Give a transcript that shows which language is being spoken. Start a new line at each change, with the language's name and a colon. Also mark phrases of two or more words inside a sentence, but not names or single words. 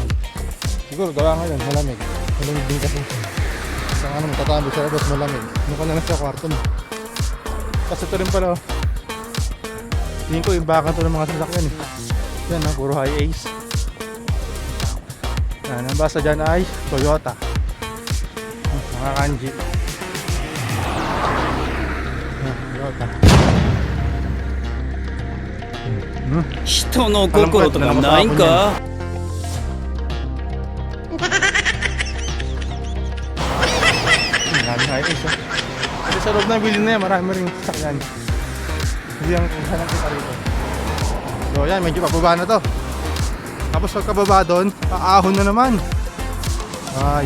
Filipino: Siguro gawa ngayon, malamig din kasi sa ano, matatabi sa labas, malamig. Ano ka na lang sa kwarto mo. Kasi ito rin pala, tingin ko imbakan to ng mga sasakyan eh. Yan ha, puro high Ace. Yan, ang basa dyan ay Toyota. Mga kanji. Toyota.
Japanese: 人の心とかないんか。
Filipino: Maraming high Ace. Kasi sa loob ng building na yan, marami rin sasakyan. Hindi ang kung kita rito. So yan, medyo pababa na to. Tapos pagkababa doon, paahon na naman.